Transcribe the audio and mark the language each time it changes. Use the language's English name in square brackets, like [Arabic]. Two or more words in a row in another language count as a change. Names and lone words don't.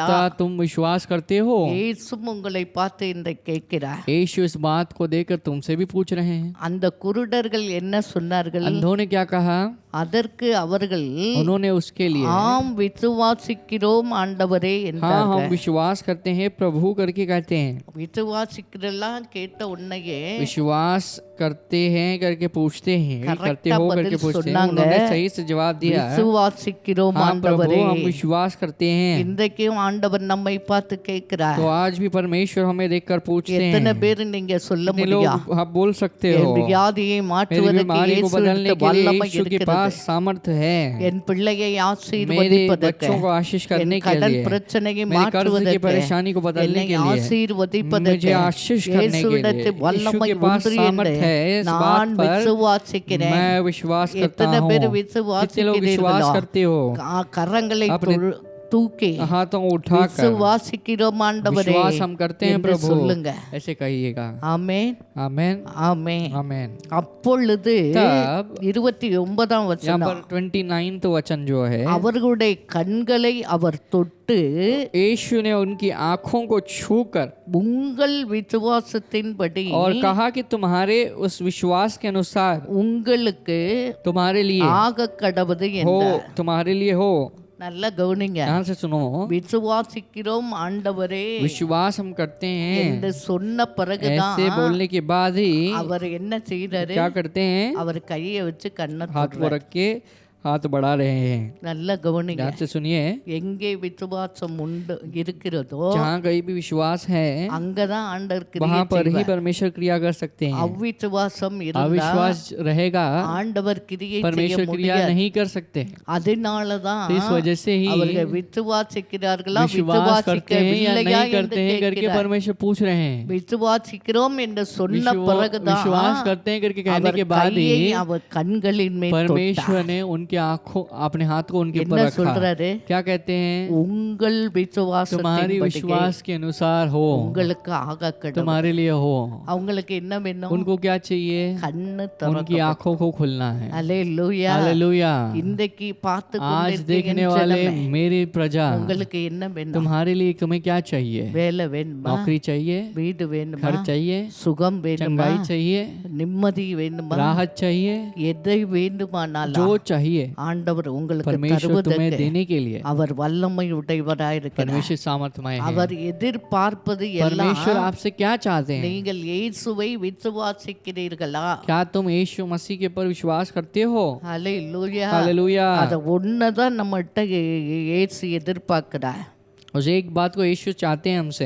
[Hindi] पता तुम विश्वास करते हो? [Tamil] இயேசு உங்களை பார்த்து இன்றை கேட்கிறார். [Hindi] यीशु इस बात को देखकर तुमसे भी पूछ रहे हैं। [Tamil] அந்த குருடர்கள் என்ன சொன்னார்கள்? [Hindi] अंधों ने क्या कहा? [Tamil] அதற்கு அவர்கள், [Hindi] उन्होंने उसके लिए, [Tamil] ஆம் விசுவாசிக்கிறோம் ஆண்டவரே [Hindi] हाँ हम [Tamil] என்றார்கள். [Hindi] विश्वास करते हैं प्रभु करके कहते हैं। [Tamil] விசுவாசிக்கிறலாம் கேட்ட உன்னையே [Hindi] विश्वास करते हैं करके पूछते हैं, Correct करते हो बदल करके पूछते हैं। सुनांगे। उन्होंने सही से जवाब दिया, [Tamil] விசுவாசிக்கிறோம் [Hindi] हाँ प्रभु [Tamil] ஆண்டவரே. [Hindi] हम विश्वास करते हैं। [Tamil] இன்றைக்கும் ஆண்டவர் நம்மை பார்த்து கேட்கிறார். [Hindi] तो आज भी परमेश्वर हमें देखकर पूछते [Tamil] எத்தனை [Hindi] हैं। [Tamil] பேர் நீங்க சொல்ல [Hindi] कितने [Tamil] முடியும்? [Hindi] लोग आप बोल सकते हो, [Tamil] என் வியாதியை [Hindi] मेरी [Tamil] மாற்றுவதற்கு [Hindi] बीमारी को बदलने [Tamil] இயேசுவிற்கு [Hindi] के लिए [Tamil] வல்லமை [Hindi] यीशु के [Tamil] இருக்கிறது. [Hindi] पास सामर्थ है, [Tamil] என் பிள்ளையை [Hindi] मेरे [Tamil] ஆசீர்வதிப்பதற்கு, [Hindi] बच्चों को आशीष [Tamil] என் [Hindi] करने के [Tamil] கடன் [Hindi] लिए, [Tamil] பிரச்சனையை [Hindi] मेरे कर्ज की [Tamil] மாற்றுவதற்கு, [Hindi] परेशानी को बदलने [Tamil] என்னை [Hindi] के लिए, [Tamil] ஆசீர்வதிப்பதற்கு [Hindi] मुझे आशीष करने के लिए [Tamil] இயேசுவிடத்தில் [Hindi] यीशु [Tamil] வல்லமை [Hindi] के पास [Tamil] உண்டு [Hindi] सामर्थ [Tamil] என்று [Hindi] है। इस [Tamil] நான் [Hindi] बात पर [Tamil] விசுவாசிக்கிறேன். [Hindi] मैं विश्वास करता [Tamil] எத்தனை [Hindi] हूँ। [Tamil] பேர் [Hindi] कितने लोग विश्वास [Tamil] விசுவாசிக்கிறீர்களோ? [Hindi] करते हो? [Tamil] கரங்களை [Hindi] अपने [Tamil] தூக்கி [Hindi] हाथों को उठाकर [Tamil] விசுவாசிக்கிறோம் ஆண்டவரே [Hindi] विश्वास हम करते हैं [Tamil] என்று [Hindi] प्रभु, [Tamil] சொல்லுங்க. [Hindi] ऐसे कहिएगा। [Tamil] ஆமென், [Hindi] आमेन, [Tamil] ஆமென். [Hindi] आमेन। [Tamil] அப்பொழுது [Hindi] तब 29 यहाँ [Tamil] வசனம், [Hindi] पर 29 वचन जो है, [Tamil] அவர்களுடைய கண்களை அவர் தொட்டு [Hindi] यीशु ने उनकी आंखों को छूकर [Tamil] உங்கள் விசுவாசத்தின்படி [Hindi] और कहा कि तुम्हारे उस विश्वास के अनुसार [Tamil] உங்களுக்கு [Hindi] तुम्हारे लिए [Tamil] ஆக கடவுது [Hindi] हो, [Tamil] என்றார். [Hindi] तुम्हारे लिए हो। [Tamil] நல்லா கவனிங்க. [Hindi] ध्यान से सुनो, [Tamil] விசுவாசிக்கிறோம் ஆண்டவரே [Hindi] विश्वास हम करते हैं, [Tamil] என்று சொன்ன பிறகுதான் [Hindi] ऐसे बोलने के बाद ही [Tamil] அவர் என்ன செய்யறாரு? [Hindi] क्या करते हैं? [Tamil] அவர் கையை வச்சு கண்ணை [Hindi] हाथ को रख के हाथ बढ़ा रहे हैं। [Tamil] நல்லா கவனிங்க. [Hindi] ध्यान से सुनिए, [Tamil] எங்கே விசுவாசம் உண்டு இருக்கிறதோ [Hindi] जहाँ कहीं भी विश्वास है [Tamil] அங்கதான் ஆண்டவர் [Hindi] वहाँ [Tamil] கிரியை [Hindi] पर ही [Tamil] செய்வார். [Hindi] परमेश्वर क्रिया कर सकते हैं। [Tamil] அவ்விசுவாசம் இருந்தா [Hindi] अविश्वास रहेगा, [Tamil] ஆண்டவர் கிரியை செய்ய [Hindi] परमेश्वर क्रिया [Tamil] முடியாது. [Hindi] नहीं कर सकते। [Tamil] அதனாலதான் [Hindi] तो इस वजह से ही [Tamil] அவர்கள் விசுவாசிக்கிறார்களா [Hindi] विश्वास करते हैं या [Tamil] விசுவாசிக்கவில்லையா [Hindi] नहीं करते हैं [Tamil] என்று [Hindi] करके [Tamil] கேட்கிறார். [Hindi] परमेश्वर पूछ रहे हैं। [Tamil] விசுவாசிக்கிறோம் என்று சொன்ன பிறகுதான் [Hindi] विश्वास करते हैं करके कहने [Tamil] அவர் [Hindi] के बाद [Tamil] கையை [Hindi] ही [Tamil] அவர் கண்களின் மேல் தொட்டார். [Hindi] परमेश्वर ने उनके उनके आंखों अपने हाथ को उनके ऊपर [Tamil] என்ன [Hindi] रखा। [Tamil] சொல்றாரு? [Hindi] क्या कहते हैं? [Tamil] உங்கள் விசுவாசத்தின் [Hindi] तुम्हारी [Tamil] படியே [Hindi] विश्वास के अनुसार हो, [Tamil] உங்களுக்கு ஆக கடவுள். [Hindi] तुम्हारे लिए हो। [Tamil] அவங்களுக்கு என்ன வேணும்? [Hindi] उनको क्या चाहिए? [Tamil] கண்ணு [Hindi] उनकी [Tamil] திறக்கப்படும். [Hindi] आंखों को खुलना है। [Tamil] அல்லேலூயா. [Hindi] हालेलुया। [Tamil] இன்றைக்கு பார்த்து [Hindi] आज [Tamil] கொண்டிருக்கிற [Hindi] देखने [Tamil] என் [Hindi] वाले [Tamil] ஜனமே, [Hindi] मेरी प्रजा, [Tamil] உங்களுக்கு என்ன வேணும்? [Hindi] तुम्हारे लिए तुम्हें क्या चाहिए? [Tamil] வேலை வேணுமா? [Hindi] नौकरी चाहिए, [Tamil] வீடு வேணுமா? [Hindi] घर चाहिए, [Tamil] சுகம் வேணுமா? [Hindi] चंगाई चाहिए, [Tamil] நிம்மதி வேணுமா? [Hindi] राहत चाहिए, [Tamil] எதை வேண்டுமானாலும் [Hindi] जो चाहिए [Tamil] ஆண்டவர் உங்களுக்கு [Hindi] परमेश्वर तुम्हें [Tamil] தருவதற்கு [Hindi] देने के लिए [Tamil] அவர் வல்லமை உடையவராயிருக்கிறார். [Hindi] परमेश्वर सामर्थ्यमय है। [Tamil] அவர் எதிர்பார்ப்பது எல்லாம் [Hindi] परमेश्वर आपसे क्या चाहते हैं? [Tamil] நீங்கள் இயேசுவை விசுவாசிக்கிறீர்களா? [Hindi] क्या तुम यीशु मसीह के ऊपर विश्वास करते हो? [Tamil] ஹalleluya. [Hindi] हालेलुया। [Tamil] அத ஒன்னதான் நம்மகிட்ட இயேசு எதிர்பார்க்கிறார். [Hindi] उस एक बात को यीशु चाहते हैं हमसे।